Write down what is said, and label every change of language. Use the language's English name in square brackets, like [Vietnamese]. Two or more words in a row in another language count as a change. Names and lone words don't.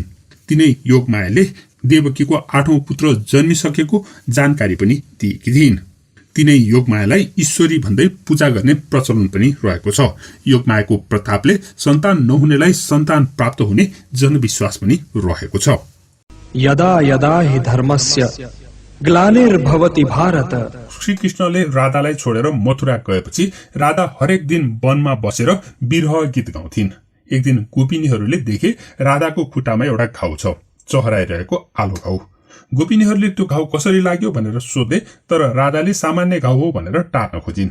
[Nepali] तिनै योगमायाले देवकीको 8औं पुत्र जन्मिसकेको जानकारी पनि दिएकी थिइन्। तिनै योगमायालाई ईश्वरी भन्दै पूजा गर्ने प्रचलन पनि रहेको छ। योगमायाको प्रतापले सन्तान नहुनेलाई सन्तान प्राप्त हुने जनविश्वास पनि रहेको छ। [Sanskrit] यदा यदा हि धर्मस्य ग्लानिर्भवति भारत। [Nepali] श्रीकृष्णले राधालाई छोडेर मथुरा गएपछि राधा हरेक दिन वनमा बसेर विरह गीत गाउँथिन्। एक दिन गोपिनीहरूले देखे राधाको खुट्टामा एउटा घाउ छ, चहराइरहेको आलो घाउ। गोपिनीहरूले त्यो घाउ कसरी लाग्यो भनेर सोधे, तर राधाले सामान्य घाउ हो भनेर टार्न खोजिन्।